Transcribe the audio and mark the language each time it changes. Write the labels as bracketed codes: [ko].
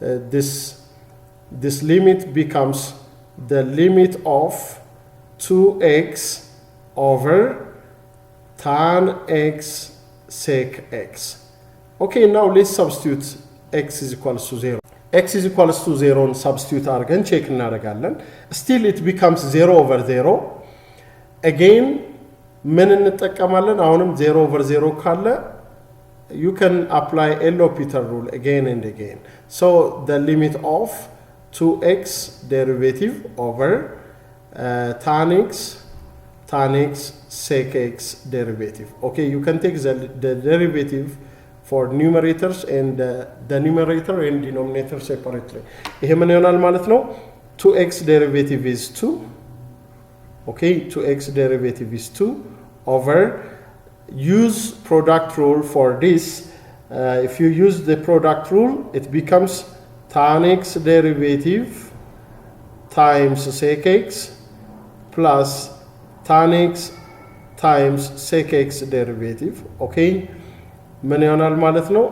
[en] This limit becomes the limit of 2x over tan x sec x. Okay, now let's substitute x is equals to 0. X is equals to 0 and substitute again, check [am] እናደርጋለን. [en] Still it becomes 0 over 0. [am] Again, ምን እንጠቀማለን? አሁንም [en] 0 over 0 [am] ካለ [en] you can apply L'Hopital rule again and again. So the limit of 2x derivative over tan x sec x derivative. Okay, you can take the derivative for numerators and the numerator and denominator separately. [am] ይሄ ምን ይሆናል ማለት ነው? [en] 2x derivative is 2. Okay, 2x derivative is 2 over, use product rule for this. If you use the product rule, it becomes tan x derivative times sec x plus tan x times sec x derivative. [am] Okay, ምን ይሆናል ማለት ነው?